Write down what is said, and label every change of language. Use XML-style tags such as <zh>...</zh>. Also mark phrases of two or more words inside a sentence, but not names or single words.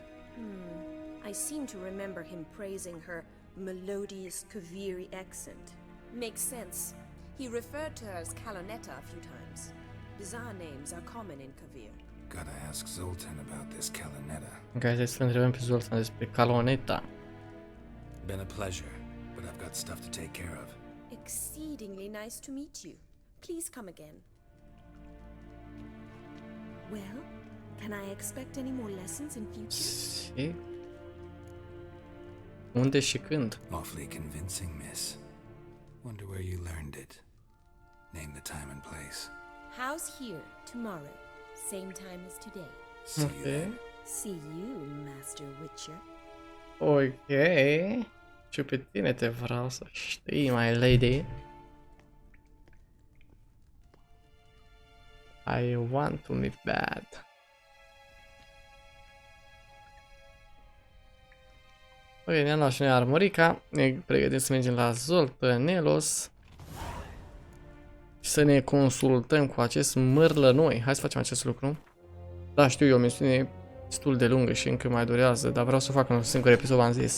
<en>I seem to remember him praising her melodious Kaviri accent. Makes sense. He referred to her as Calonetta a few times. Bizarre names are common in Kavir. Gotta ask Zoltan about this Calonetta. Guys,</en> <ro>să întrebăm pe Zoltan despre Calonetta.</ro> <en>Been a pleasure, but I've got stuff to take care of. Exceedingly nice to meet you. Please come again. Well, can I expect any more lessons in future?</en> <ro>Și? Unde și când?</ro> <en>Awfully convincing, miss. Wonder where you learned it. Name the time and place. House here, tomorrow. Same time as today. See you then. See you, Master Witcher.</en> <ro>Ok. Și pe tine te vreau să știi,</ro> <en>my lady. I want to meet bad.</en> <ro>Ok, ne-am luat și noi armorica. Ne pregătim să mergem la Zoltanelos. Și să ne consultăm cu acest mârlănoi. Hai să facem acest lucru. Da, știu, e o misiune destul de lungă și încă mai durează, dar vreau să o fac în un singur episod, v-am zis.</ro>